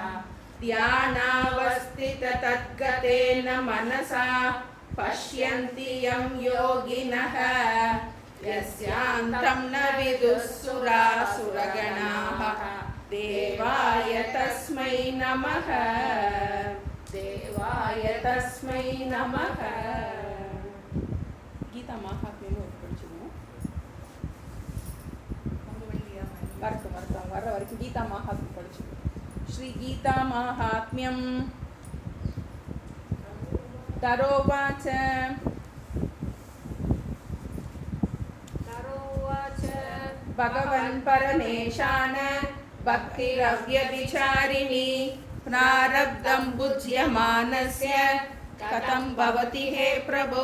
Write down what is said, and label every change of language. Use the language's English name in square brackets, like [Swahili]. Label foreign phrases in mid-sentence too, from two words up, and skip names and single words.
[Sanskrit] ध्यानावस्थिततद्गतेन मनसा पश्यन्ति यं योगिनः यस्यान्तं न विदुः सुरासुरगणाः। देवाय तस्मै नमः देवाय तस्मै नमः। [Tamil] गीता महात्म्यम வர வரைக்கும் கீதா மகாத்மியம் படிச்சு. ஸ்ரீ கீதா மகாத்மியம். [Sanskrit] தரோவாச்ச भगवन् परमेशान भक्तिरव्यभिचारिणी प्रारब्धं बुज्यमानस्य कथं भवति हे प्रभो।